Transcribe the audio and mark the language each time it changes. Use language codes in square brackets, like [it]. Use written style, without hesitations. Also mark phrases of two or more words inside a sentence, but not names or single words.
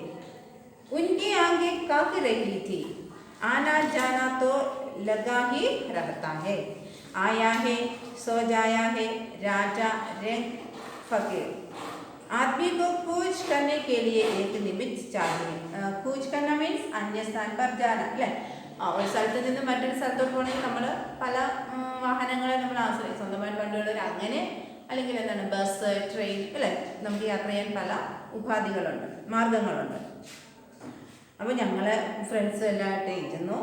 [hi] उनकी आंखें कह रही थी, आना जाना तो लगा ही रहता है, आया है सो जाया है, राजा रेख फकीर, आदमी को खोज करने के लिए एक निमित्त चाहिए. खोज करना मीन्स अन्य स्थान पर जाना അല്ലേ? [ml] ഒരു സ്ഥലത്ത് നിന്ന് മറ്റൊരു സ്ഥലത്തോട്ട് പോകണമെങ്കിൽ നമ്മൾ പല വാഹനങ്ങളെ നമ്മൾ ആശ്രയിക്കും, സ്വന്തമായിട്ട് വണ്ടികൾ, അങ്ങനെ അല്ലെങ്കിൽ എന്താണ് ബസ്, ട്രെയിൻ അല്ലേ? നമുക്ക് യാത്ര ചെയ്യാൻ പല ഉപാധികളുണ്ട്, മാർഗങ്ങളുണ്ട്. അപ്പോൾ ഞങ്ങൾ ഫ്രണ്ട്സ് എല്ലാമായിട്ട് ഇരുന്നു.